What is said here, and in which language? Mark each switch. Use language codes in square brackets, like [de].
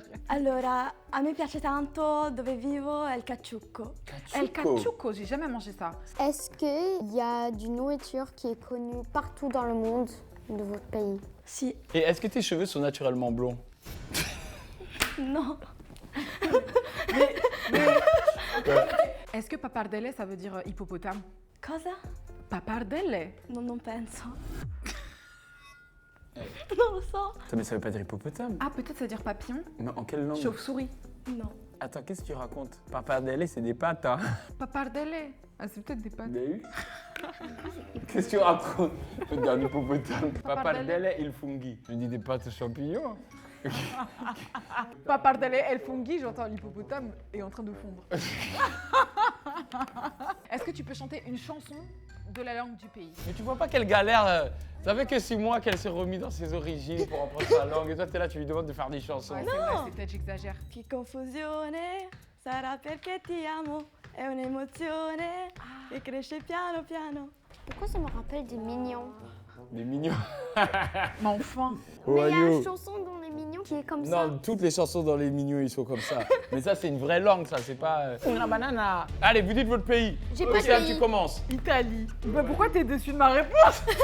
[it] Allora, a me piace tanto dove vivo è il caciucco. [fr] El cachuco, j'ai jamais mangé ça. Est-ce qu'il y a du nourriture qui est connue partout dans le monde de votre pays? [it] Si, [fr] Et est-ce que tes cheveux sont naturellement blonds? [it] no. [fr] Est-ce que papardelle, ça veut dire hippopotame? [it] Cosa? Papardelle? Non penso. Non lo so. [fr] Mais ça veut pas dire hippopotame. Ah, peut-être ça veut dire papillon? Mais en quelle langue? Chauve-souris. [it] No. [fr] Attends, qu'est-ce que tu racontes? Papardelle, c'est des pâtes, hein? Papardelle. Ah, c'est peut-être des pâtes. Des Qu'est-ce que tu racontes? Regarde hippopotame. [it] Papardelle, il fungi. [fr] Je dis des pâtes aux champignons. [it] Papardelle, el fungi, [fr] j'entends l'hippopotame est en train de fondre. Est-ce que tu peux chanter une chanson de la langue du pays? Mais tu vois pas quelle galère. Ça fait que 6 mois qu'elle s'est remise dans ses origines pour apprendre sa langue. Et toi, t'es là, tu lui demandes de faire des chansons. Ouais, c'est vrai, c'est peut-être j'exagère. [it] Che confusione, sarà perché ti amo, è un'emozione che cresce piano piano. [fr] Pourquoi ça me rappelle des mignons? Des mignons. Mais enfin. Mais il y a une chanson dans les mignons qui est comme ça. Non, toutes les chansons dans les mignons, ils sont comme ça. Mais ça, c'est une vraie langue, ça, c'est pas. [it] Una banana. [fr] Allez, vous dites votre pays. J'ai pas de Océane, pays. tu commences. Italie. Bah, pourquoi t'es déçu de ma réponse?